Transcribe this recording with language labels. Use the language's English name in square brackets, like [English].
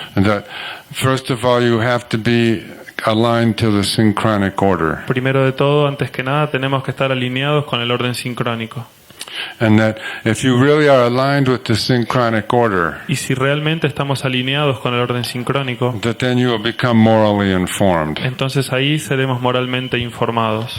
[English] And that first of all you have to be aligned to the synchronic order. [Spanish] Primero de todo, antes que nada, tenemos que estar alineados con el orden sincrónico. [English] And that if you really are aligned with the synchronic order, [Spanish] Y si realmente estamos alineados con el orden sincrónico, [English] that then you will become morally informed. [Spanish] entonces ahí seremos moralmente informados.